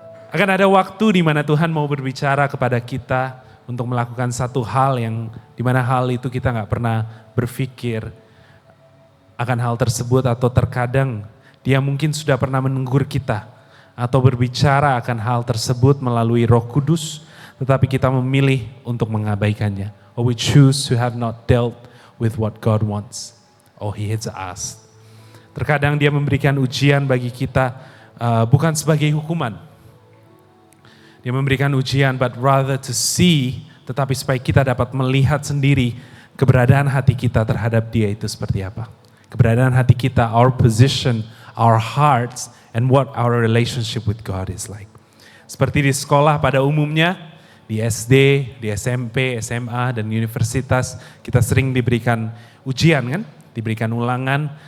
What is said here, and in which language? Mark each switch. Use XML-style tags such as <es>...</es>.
<id>Akan ada waktu di mana Tuhan mau berbicara kepada kita untuk melakukan satu hal yang di mana hal itu kita nggak pernah berpikir akan hal tersebut, atau terkadang Dia mungkin sudah pernah menegur kita atau berbicara akan hal tersebut melalui Roh Kudus, tetapi kita memilih untuk mengabaikannya.</id> <en>Or we choose to have not dealt with what God wants. Oh, He has asked.</en> <id>Terkadang Dia memberikan ujian bagi kita bukan sebagai hukuman. Dia memberikan ujian</id> <en>but rather to see,</en> <id>tetapi supaya kita dapat melihat sendiri keberadaan hati kita terhadap Dia itu seperti apa. Keberadaan hati kita,</id> <en>our position, our hearts, and what our relationship with God is like.</en> <id>Seperti di sekolah pada umumnya, di SD, di SMP, SMA, dan universitas, kita sering diberikan ujian kan? Diberikan ulangan.</id>